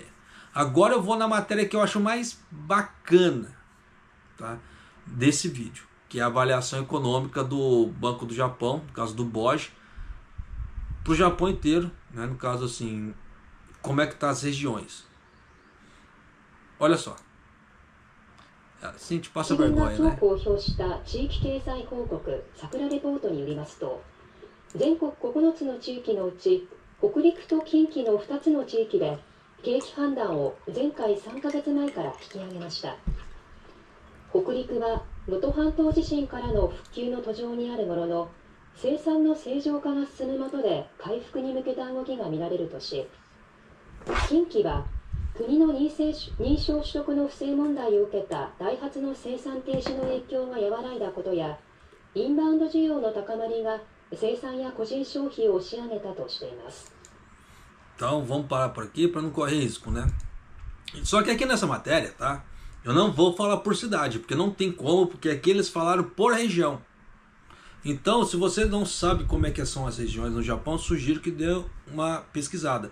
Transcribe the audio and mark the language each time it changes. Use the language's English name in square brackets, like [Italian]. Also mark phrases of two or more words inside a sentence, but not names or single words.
[Portuguese] Agora eu vou na matéria que eu acho mais bacana, tá, desse vídeo, que é a avaliação econômica do Banco do Japão, no caso do BOJ, para o Japão inteiro, né, no caso assim, como é que tá as regiões. Olha só. Assim a gente passa vergonha, né? [Japanese] 公表した地域経済報告桜レポートによりますと、全国9つの地域のうち北陸と近畿の2つの地域で景気判断を前回3ヶ月前から引き上げました。北陸は能登半島地震からの復旧の途上にあるものの、生産の正常化が進む下で回復に向けた動きが見られるとし、近畿は国の認証取得の不正問題を受けたダイハツの生産停止の影響が和らいだことや、インバウンド需要の高まりが生産や個人消費を押し上げたとしています。 [Portuguese] Então vamos parar por aqui para não correr risco, né? Só que aqui nessa matéria, tá? Eu não vou falar por cidade, porque não tem como, porque aqui eles falaram por região. Então, se você não sabe como é que são as regiões no Japão, sugiro que dê uma pesquisada.